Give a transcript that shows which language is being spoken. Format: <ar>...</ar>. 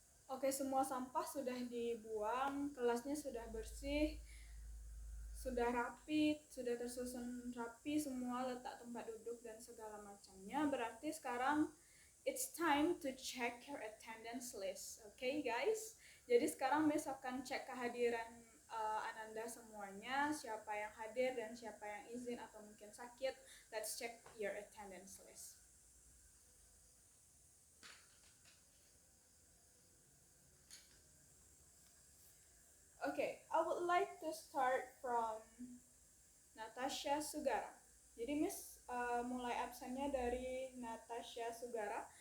<id>Oke, semua sampah sudah dibuang, kelasnya sudah bersih, sudah rapi, sudah tersusun rapi semua letak tempat duduk dan segala macamnya. Berarti sekarang</id> <en>it's time to check your attendance list. Okay, guys?</en> <id>Jadi sekarang Miss akan cek kehadiran Ananda semuanya, siapa yang hadir dan siapa yang izin atau mungkin sakit.</id> <en>Let's check your attendance list. Okay, I would like to start from Natasha Sugara.</en> <id>Jadi Miss mulai absennya dari Natasha Sugara.</id>